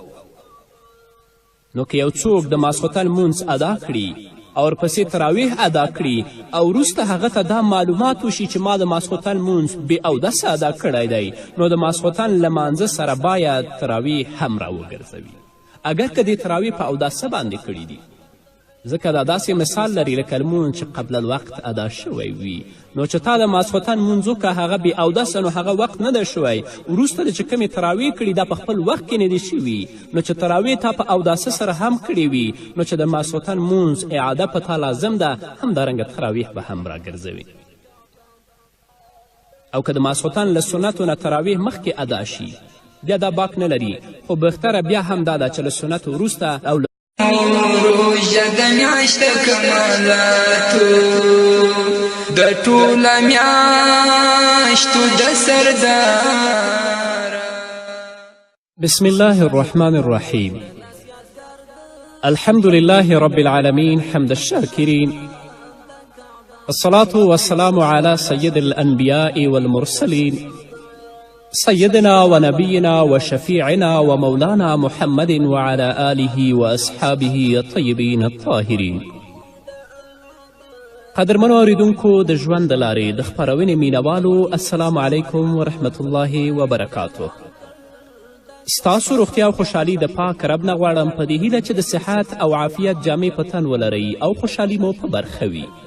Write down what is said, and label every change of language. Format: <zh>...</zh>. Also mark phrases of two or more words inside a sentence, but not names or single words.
<ps>نو که یو څوک د ماسخوتن مونځ ادا کړي او ورپسې تراویح ادا کړي او وروسته هغه ته دا معلومات وشي چې ما د ماسخوتن مونځ بې اودسه ادا کړی دی، نو د ماسخوتن لمانځه سره باید تراویح هم راوګرځوي، اگر که دې تراویح په اوداسه باندې کړي دي. ځکه دا داسې مثال لري لکه لمونځ چې قبل الوقت ادا شوی وي. نو چې تا د ماسخوتن مونځ وکړه، هغه بې اودسه، نو هغه وقت نه ده شوی. وروسته د چې کومې تراویح کړي دا په خپل وخت کې نه دي شوي. نو چې تراویح تا په اوداسه سره هم کړې وي، نو چې د ماسخوتن مونځ اعاده په تا لازم ده، همدارنګه تراویح به هم راګرځوي. او که د ماسخوتن له سنتو نه تراویح مخکې ادا شي، بیا دا باک نه لري، خو بهتره بیا هم دا ده چې له سنتو وروسته او روژه د میاشت کمالاتو د ټوله میاشتو د سردار.</ps> <ar>بسم الله الرحمن الرحيم. الحمد لله رب العالمين حمد الشاكرين، الصلاة والسلام على سيد الأنبياء والمرسلين سيدنا ونبينا وشفيعنا ومولانا محمد وعلى آله وأصحابه الطيبين الطاهرين.</ar> <ps>قدرمنو اوریدونکو د ژوند د لارې د خپرونې مینوالو،</ps> <ar>السلام علیکم ورحمت الله وبرکاتو.</ar> <ps>ستاسو روغتیا او خوشحالي د پاک رب نه غواړم په دې هیله چې د صحت او عافیت جامې په تن ولرئ او خوشحالي مو په برخه وي.</ps>